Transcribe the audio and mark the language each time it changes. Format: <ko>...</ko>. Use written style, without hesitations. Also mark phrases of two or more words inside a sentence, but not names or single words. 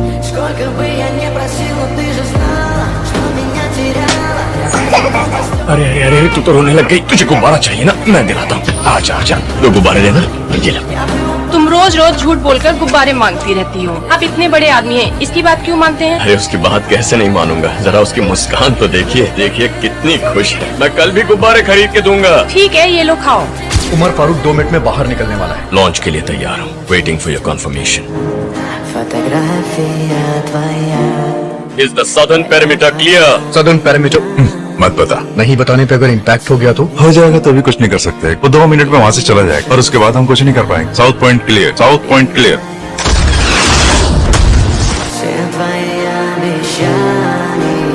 <ru>Сколько бы я не просил, но ты же знала, что меня теряла.</ru> <hi>अरे अरे अरे तू तो रोने लग गई। तुझे गुब्बारा चाहिए ना, मैं दिलाता हूँ। आजा आजा, दो गुब्बारे लेना। ये ले। तुम रोज रोज झूठ बोलकर गुब्बारे मांगती रहती हो। आप इतने बड़े आदमी हैं, इसकी बात क्यों मानते हैं? अरे उसकी बात कैसे नहीं मानूंगा, जरा उसकी मुस्कान तो देखिए, देखिए कितनी खुश है। मैं कल भी गुब्बारे खरीद के दूंगा। ठीक है, ये लो खाओ। उमर फारूक 2 मिनट में बाहर निकलने वाला है। लॉन्च के लिए तैयार हूँ,</hi> <en>waiting for your confirmation.</en> <ru>Фотография твоя.</ru> <en>Is the southern perimeter clear? southern parameter</en> <hi>मत बता। नहीं बताने पे अगर इम्पैक्ट हो गया तो हो जाएगा तो भी कुछ नहीं कर सकते। वो 2 मिनट में वहाँ से चला जाएगा और उसके बाद हम कुछ नहीं कर पाएंगे।</hi> <en>south point clear, south point clear.</en> <ru>Все твои обещания</ru>